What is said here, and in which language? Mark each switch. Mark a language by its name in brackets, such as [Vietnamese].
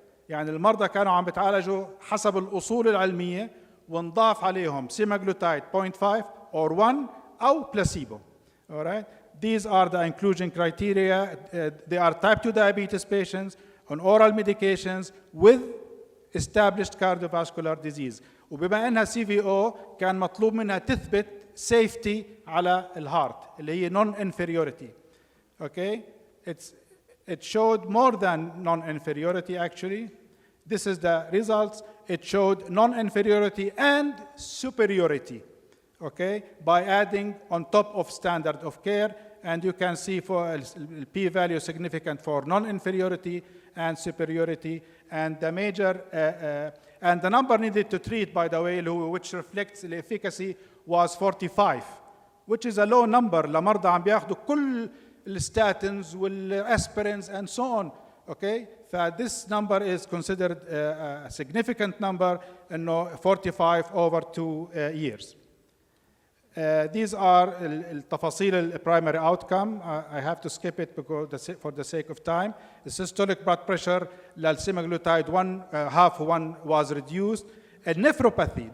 [Arabic] يعني المرضى كانوا عم بيتعالجوا حسب الأصول العلمية ونضاف عليهم semaglutide 0.5 or 1 أو placebo. [English] All right? These are the inclusion criteria. They are type 2 diabetes patients on oral medications with established cardiovascular disease. [Arabic] وبما انها CVO كان مطلوب منها تثبت safety على الهارت اللي هي non-inferiority. [English] Okay? It showed more than non-inferiority actually. This is the results. It showed non-inferiority and superiority. Okay? By adding on top of standard of care. And you can see for p-value significant for non-inferiority and superiority. And the major, and the number needed to treat, by the way, which reflects the efficacy, was 45, which is a low number. [Arabic] لمرضى عم بياخدوا كل الstatins والaspirins [English] and so on. Okay? This number is considered a significant number, 45 over 2 years. These are [Arabic] التفاصيل [English] primary outcome. I have to skip it because for the sake of time. The systolic blood pressure للsemaglutide half one was reduced. And nephropathy.